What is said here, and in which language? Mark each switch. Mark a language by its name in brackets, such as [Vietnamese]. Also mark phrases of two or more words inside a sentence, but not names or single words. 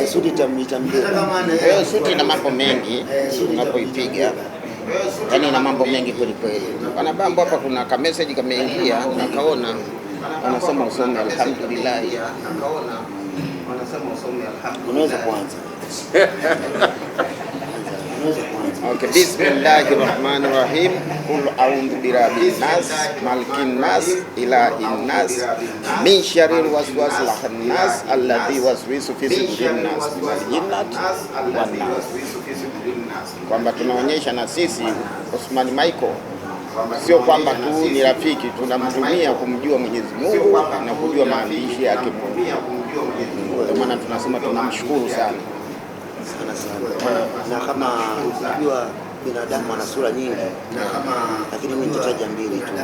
[Swahili] Suti itamjia. Suti ina mambo mengi unapoipiga. Yaani ina mambo mengi kweli kweli. Bana bambo hapa kuna ka message kameingia nakaona anasema usome alhamdulillah. Unaweza kuanza. [Arabic] Okay, Bismillahirrahmanirrahim. قل أعوذ برب الناس ملك الناس إله الناس من شر الوسواس الخناس الذي يوسوس في صدور الناس من الجنة والناس. [Swahili] Kwamba tunaonyesha na sisi Osman Michael sio kwamba tu ni rafiki, tunamtumia kumjua Mwenyezi Mungu na kujua maandishi yake. Kwa maana tunasema tunamshukuru sana. Na kama unajua binadamu ana sura nyingi, lakini mimi nitataja mbili tu.